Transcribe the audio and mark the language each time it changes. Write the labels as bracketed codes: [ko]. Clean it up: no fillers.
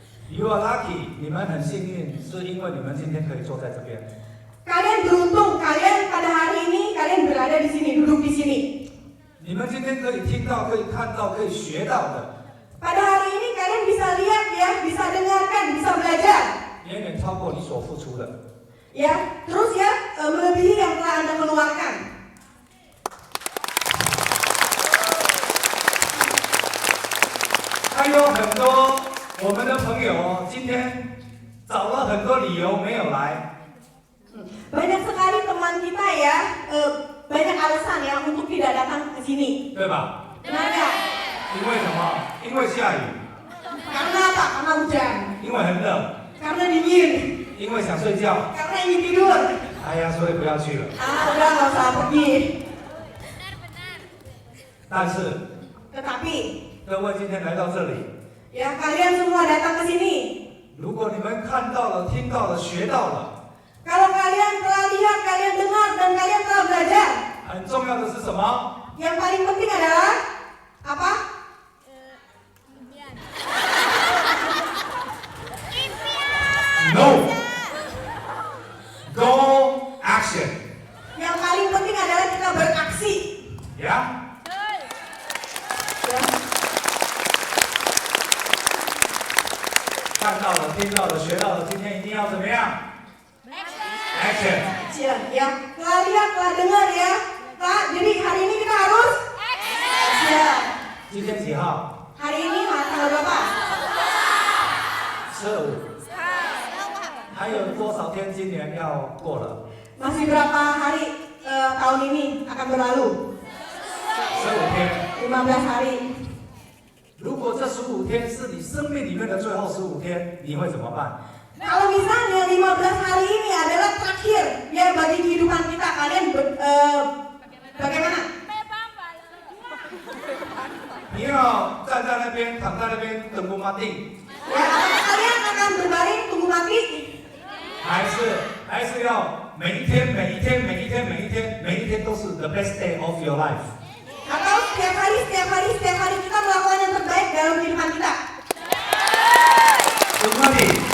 [en] You are lucky， [zh] 你们很幸运，是因为你们今天可以坐在这边。 [id] Kalian beruntung, kalian pada hari ini kalian berada di sini, duduk di sini. [zh] 你们今天可以听到、可以看到、可以学到的， [id] Pada hari ini kalian bisa lihat ya, bisa dengarkan, bisa belajar. [zh] 远远超过你所付出的。 [id] Ya, terus ya melebihi yang telah Anda keluarkan. [zh] 还有很多我们的朋友今天找了很多理由没有来， [id] Banyak sekali teman kita ya, banyak alasan ya untuk tidak datang ke sini. [zh] 对吧？ [id] Benar nggak? [zh] 因为什么？因为下雨， [id] Karena apa? Karena hujan. [zh] 因为很冷， [id] Karena dingin. [zh] 因为想睡觉。 [id] Karena ingin tidur. [zh] 哎呀，所以不要去了。 [id] Udah nggak usah pergi. Benar-benar. [zh] 但是 [id] Tetapi [zh] 各位今天来到这里， [id] ya kalian semua datang ke sini. [zh] 如果你们看到了、听到了、学到了， [id] Kalau kalian telah lihat, kalian dengar, dan kalian telah belajar, [zh] 很重要的是什么？ [id] yang paling penting adalah apa? Impian. [en] No. Go action. [id] Yang paling penting adalah kita beraksi. Ya. Ya. [zh] 看到了、听到了、学到了，今天一定要怎么样 ？Action. [id] Action, ya. Telah lihat, telah dengar ya. Jadi hari ini kita harus action. [zh] 今天几号 [id] ？Hari ini tanggal berapa? ？15。 [zh] 还有多少天今年要过了？ [id] Masih berapa hari tahun ini akan berlalu? [zh] 15天。 [id] 15 hari. [zh] 如果这15天是你生命里面的最后15天，你会怎么办？ [id] Kalau misalnya 15 hari ini adalah terakhir ya bagi kehidupan kita, kalian bagaimana? [zh] 你要站在那边，躺在那边等不马定， [id] Ya, apakah kalian akan berbaring tunggu mati? [zh] 还是要每一天都是 [en] the best day of your life？ [id] Atau setiap hari kita melakukan yang terbaik dalam kehidupan kita? 等不马定